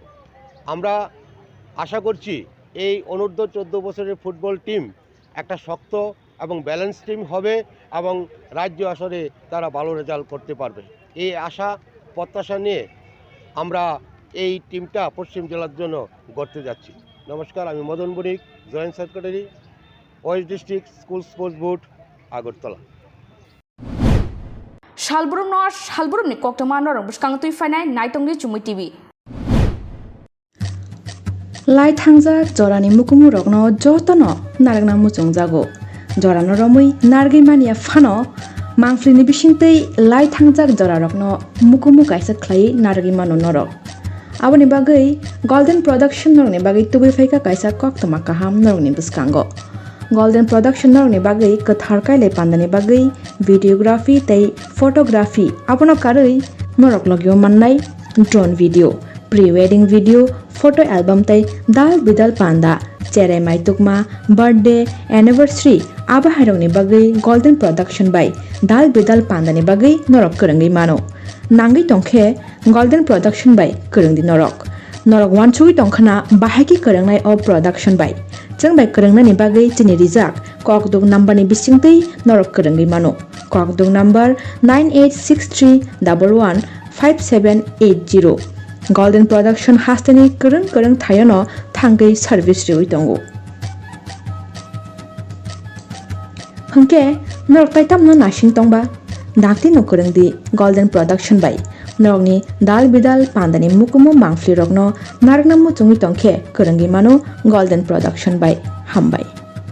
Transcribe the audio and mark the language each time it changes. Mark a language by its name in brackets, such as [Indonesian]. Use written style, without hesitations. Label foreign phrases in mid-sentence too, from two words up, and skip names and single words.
[Bangla] আমরা আশা করছি এই অনূর্ধ্ব 14 বছরের ফুটবল টিম একটা শক্ত এবং [English] balance team [Bangla] হবে এবং রাজ্য আসরে তারা ভালো রেজাল্ট করতে পারবে। এই আশা প্রত্যাশা নিয়ে আমরা এই টিমটা পশ্চিম জেলার জন্য গড়তে যাচ্ছি। নমস্কার, আমি মদন বণিক, [English] joint secretary, [Bangla] ওয়েস্ট ডিস্ট্রিক্ট স্কুল স্পোর্টস বোর্ড, আগরতলা। [Kok Borok] Shalburumni Koktwma Norong Buskang Tui Fanai Naitongni Chumui TV Lai thangjak jorani mukumu rokno jotono naragna muchung jago. Jorano romui nargi mania fano mangflini bisingtei lai thangjak jora rokno mukumu kaisa khlai nargi mano norok. Aboni bagai Golden Production norni bagai tubi faika kaisa koktwma kaham norni biskango. Golden Production norni bagai kathar kaile pandani bagai videography tei photography abono karoi norok logyo mannai [English] drone video, pre-wedding video, photo album [Kok Borok] tei dal bidal panda, cherai mai tukma, [English] birthday, anniversary [Kok Borok] aba hairokni bagai Golden Production by dal bidal pandani bagai norok korangi mano. Nangai tongkhe Golden Production by korangdi norok. Norok wanchui tongkhana bahaki korangnai o production by. Jeng by korangnani bagai chini rijak kokduk number ni bisingtei norok korangi mano. Kokduk number 9863115780. Golden Production hastani korang thayono thangai service riwi tongo. Hangke norok taitamno nasing tongba dakti no korangdi Golden Production by norokni dal bidal pandani mukumu mangfli rokno naragna muchungi tongkhe korangi mano Golden Production by hambai.